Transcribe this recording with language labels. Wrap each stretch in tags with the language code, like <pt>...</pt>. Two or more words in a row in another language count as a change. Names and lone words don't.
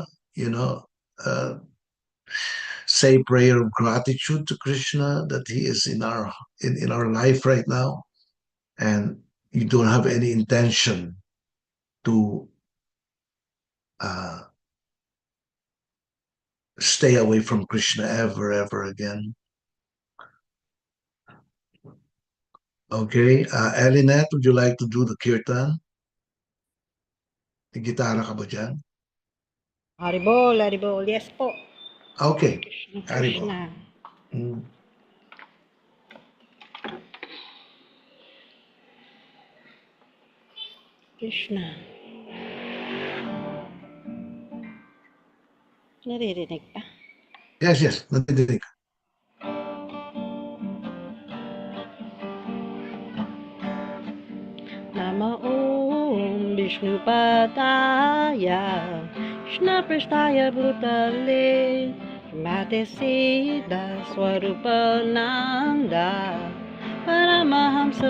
<en>You know, uh, say prayer of gratitude to Krishna that he is in our life right now, and you don't have any intention to uh, stay away from Krishna ever again. Okay, Elinette, would you like to do the kirtan?</en> <tl>Gitara ka ba dyan?</tl> <sa>Haribol, Haribol.</sa> <en>Yes po. Okay, Krishna, Haribo. Krishna. Mm. Krishna.</en> <tl>Naririnig pa. Yes, nadidinig.</tl> <sa>Nama Om Vishnu Padaya Krishna Prasthaya Bhutale Mate Siddha Swarupa Nanda Paramahamsa</sa>